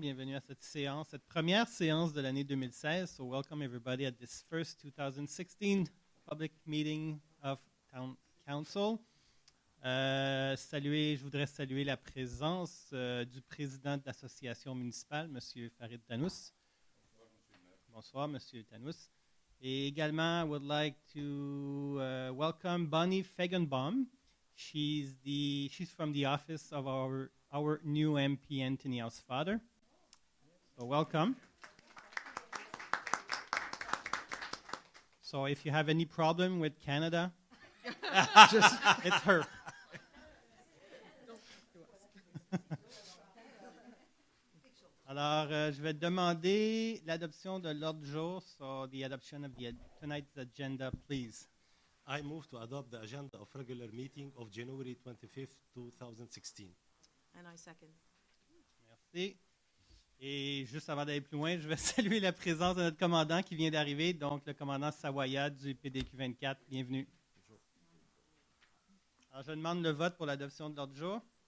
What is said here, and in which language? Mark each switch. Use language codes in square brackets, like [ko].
[fr] Bienvenue à cette séance, cette première séance de l'année 2016. [en] So welcome everybody at this first 2016 public meeting of Town Council. [fr] Je voudrais saluer la présence du président de l'association municipale, M. Farid Tannous. Bonsoir, M. Tannous. Et également, [en] I would like to welcome Bonnie Feigenbaum. She's from the office of our new MP, Anthony Housefather. So welcome. So if you have any problem with Canada, it's her. [fr] Alors, je vais demander l'adoption de l'ordre du jour. [en] So the adoption of tonight's agenda, please. I move to adopt the agenda of regular meeting of January 25th, 2016. And I second. [fr] Merci. Et juste avant d'aller plus loin, je vais saluer la présence de notre commandant qui vient d'arriver, donc le commandant Sawaya du PDQ 24. Bienvenue. Bonjour. Alors, je demande le vote pour l'adoption de l'ordre du jour.